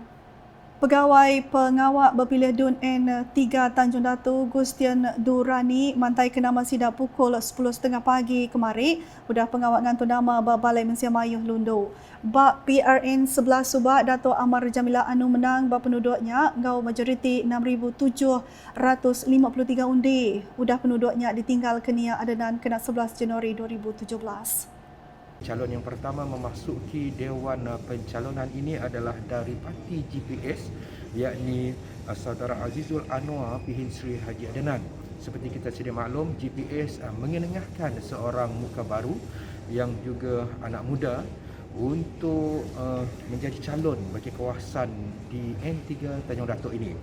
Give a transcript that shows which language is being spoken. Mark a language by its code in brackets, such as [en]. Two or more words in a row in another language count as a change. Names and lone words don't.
[iba] Pegawai pengawak berpilih Dun N3 Tanjung Datu Gustian Durani mantai ke nama sidap pukul 10.30 pagi kemari. Udah pengawak ngantu nama Balai Mensia Mayuh Lundu. Bak PRN 11 Subak Dato' Amar Jamila Anu menang bak penduduknya ngau majoriti 6,753 undi. Udah penduduknya ditinggal Kenia Adenan kena 11 Januari 2017. [ms] Calon yang pertama memasuki Dewan Pencalonan ini adalah dari parti GPS, yakni Saudara Azizul Anwar Pihin Sri Haji Adenan. Seperti kita sedia maklum, GPS mengenengahkan seorang muka baru yang juga anak muda untuk menjadi calon bagi kawasan di N3 Tanjung Datuk ini.